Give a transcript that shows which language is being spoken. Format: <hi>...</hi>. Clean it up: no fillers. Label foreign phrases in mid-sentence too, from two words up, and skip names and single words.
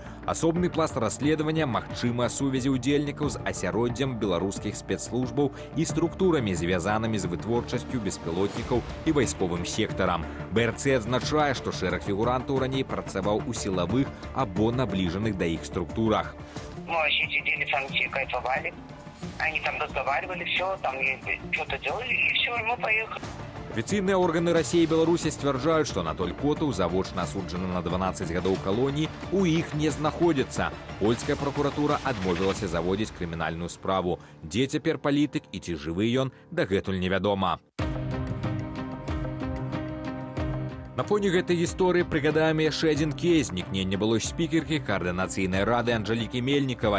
<be>Асобны пласт расследавання — магчымыя сувязі ўдзельнікаў з асяроддзем беларускіх спецслужбаў і структурамі, звязанымі з вытворчасцю беспілотнікаў і вайсковым сектарам. БРЦ адзначае, што шэраг фігурантаў раней працаваў у сілавых або</be> <ru>наближенных до их</ru> <be>структурах.</be> <ru>Мы вообще сидели в санкции, кайфовали. Они там разговаривали, все, там что-то делали, и все, и мы поехали.</ru> <be>Афіцыйныя органы России и Беларуси сцвярджаюць, што Анатоль Котаў, завочна асуджаны на 12 гадоў калоніі, у іх не знаходзіцца. Польская прокуратура адмовілася заводзіць крымінальную справу. Дзе цяпер палітык і ці жывы ён, дагэтуль невядома. На фоне гэтай гісторыі прыгадаем яшчэ адзін кейс — знікнення былой спікеркі Каардынацыйнай рады Анжэлікі Мельнікавай.</be>